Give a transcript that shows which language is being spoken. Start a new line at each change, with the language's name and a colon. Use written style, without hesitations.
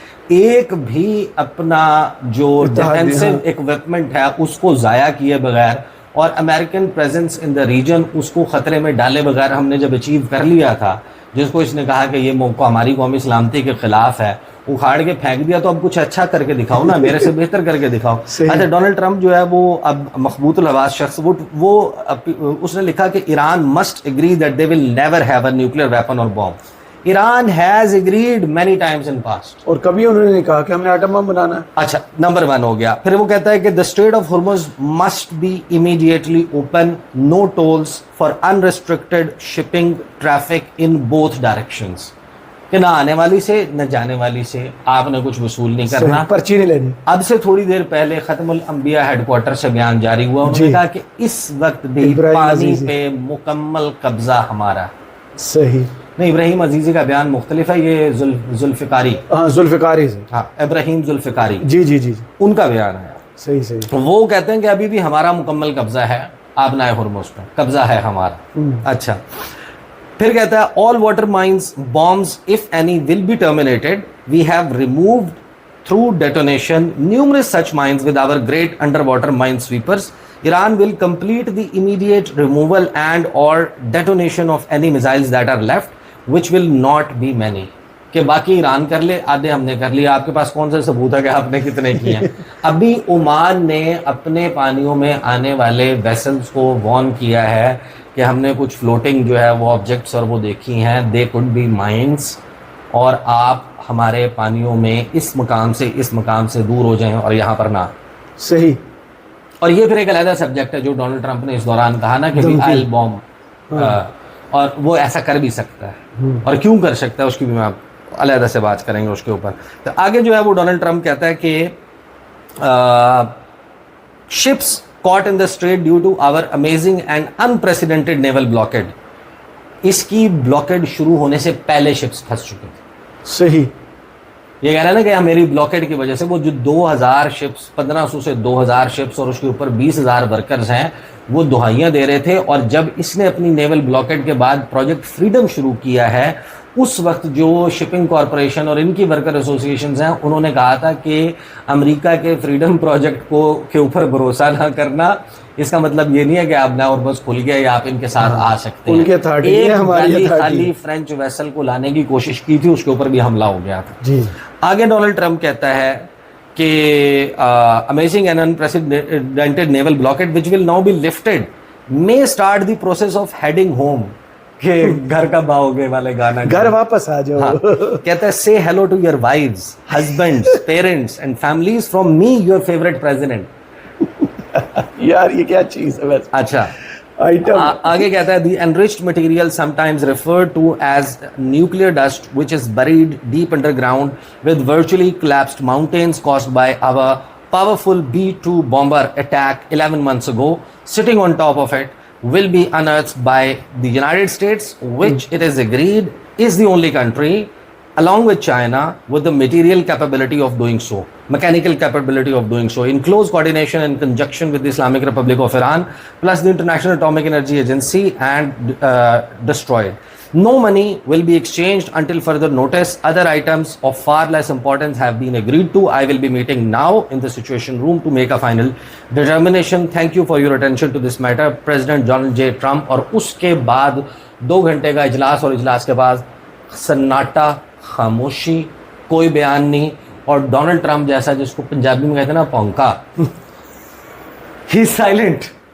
Urdu: ایک بھی اپنا جو ڈیفینسو اکوپمنٹ ہے اس کو ضائع کیے بغیر, اور American presence in the region اس کو خطرے میں ڈالے بغیر ہم نے جب اچیو کر لیا تھا, جس کو اس نے کہا کہ یہ موقع ہماری قومی سلامتی کے خلاف ہے, اکھاڑ کے پھینک دیا, تو اب کچھ اچھا کر کے دکھاؤ نا, میرے سے بہتر کر کے دکھاؤ. اچھا, ڈونلڈ ٹرمپ جو ہے وہ اب مخبوط الحواس شخص, وہ اس نے لکھا کہ
English: Iran must agree that they will never have a nuclear weapon
Urdu: اور boom.
English: Iran has agreed many times in past,
Urdu: اور کبھی انہوں نے نہیں کہا کہ ہم نے ایٹم بم بنانا ہے. اچھا, نمبر 1 ہو گیا. پھر وہ کہتا ہے کہ
English: the Strait of Hormuz must be immediately open, no tolls for unrestricted shipping traffic in both directions.
Urdu: کہ نہ آنے والی سے نہ جانے والی سے آپ نے کچھ وصول نہیں کرنا, پرچی نہیں لینی. اب سے تھوڑی دیر پہلے ختم الانبیاء ہیڈ کوارٹر سے بیان جاری ہوا, انہوں نے کہا کہ اس وقت بھی پانی پہ مکمل قبضہ ہمارا. صحیح. نہیں ابراہیم عزیزی کا بیان مختلف ہے, یہ ذوالفقاری, ہاں ذوالفقاری سے, ہاں ابراہیم ذوالفقاری, جی جی جی, ان کا بیان ہے. صحیح صحیح. وہ کہتے ہیں کہ ابھی بھی ہمارا مکمل قبضہ ہے آبنائے ہرمز پر, قبضہ ہے ہمارا. اچھا پھر کہتا ہے
English: all water mines bombs if any will be terminated. We have removed through detonation numerous such mines with our great underwater mine sweepers. Iran will complete the immediate removal and or detonation of any missiles that are left, which will not be many.
Urdu: کہ باقی ایران کر لے, آدھے ہم نے کر لیا. آپ کے پاس کون سے ثبوت ہے کہ آپ نے کتنے کیے ہیں؟ ابھی عمان نے اپنے پانیوں میں آنے والے ویسلز کو وارن کیا ہے کہ ہم نے کچھ فلوٹنگ جو ہے وہ آبجیکٹس اور وہ دیکھی ہیں,
English: they could be mines,
Urdu: اور آپ ہمارے پانیوں میں اس مقام سے دور ہو جائیں اور یہاں پر نہ. صحیح. اور یہ پھر ایک علیحدہ سبجیکٹ ہے جو ڈونلڈ ٹرمپ نے اس دوران کہا نا کہ آئل بومب, اور وہ ایسا کر بھی سکتا ہے, اور کیوں کر سکتا ہے اس کی بھی میں علیحدہ سے بات کریں گے اس کے اوپر. تو آگے جو ہے وہ ڈونلڈ ٹرمپ کہتا ہے کہ
English: Ships caught in the strait due to our amazing and unprecedented naval blockade.
Urdu: اس کی بلاکیڈ شروع ہونے سے پہلے شپس پھنس چکے تھے. صحیح. یہ کہنا ہے نا کہ میری بلاکیڈ کی وجہ سے وہ جو 2000 شپس, 1500 سے 2000 شپس اور اس کے اوپر 20,000 ورکرز ہیں, وہ دہائیاں دے رہے تھے. اور جب اس نے اپنی نیول بلاکیڈ کے بعد پروجیکٹ فریڈم شروع کیا ہے, اس وقت جو شپنگ کارپوریشن اور ان کی ورکر ایسوسیشنز ہیں, انہوں نے کہا تھا کہ امریکہ کے فریڈم پروجیکٹ کے اوپر بھروسہ نہ کرنا. اس کا مطلب یہ نہیں ہے کہ آپ نہ اور بس کھل گیا یا آپ ان کے ساتھ آ سکتے ہیں. ایک خالی فرینچ ویسل کو لانے کی کوشش کی تھی, اس کے اوپر بھی حملہ ہو گیا تھا. جی. آگے ڈونلڈ ٹرمپ کہتا ہے کہ
English: Amazing and unprecedented naval blockade which will now be lifted may start the process of heading home.
Urdu: کہ گھر کب آؤ گے والے گانا, گھر واپس آ جاؤ. کہتا ہے
English: say hello to your wives, husbands, parents and families from me, your favorite president.
Urdu: یار یہ کیا چیز ہے ویسے. اچھا آگے کہتا ہے
English: the enriched material sometimes referred to as nuclear dust which is buried deep underground with virtually collapsed mountains caused by our powerful B-2 bomber attack 11 months ago sitting on top of it will be unearthed by the United States, which it is agreed is the only country along with China with the material capability of doing so, mechanical capability of doing so, in close coordination and conjunction with the Islamic Republic of Iran plus the International Atomic Energy Agency, and destroyed. No money will be exchanged until further notice. Other items of far less importance have been agreed to. I will be meeting now in the Situation Room to make a final determination. Thank you for your attention to this matter. President Donald J. Trump.
Urdu: اور اس کے بعد 2 گھنٹے کا اجلاس, اور اجلاس کے بعد سناٹا, خاموشی, کوئی بیان نہیں. اور ڈونلڈ ٹرمپ جیسا جس کو پنجابی میں کہتے ہیں نا پونکا,
English: ہی سائلنٹ.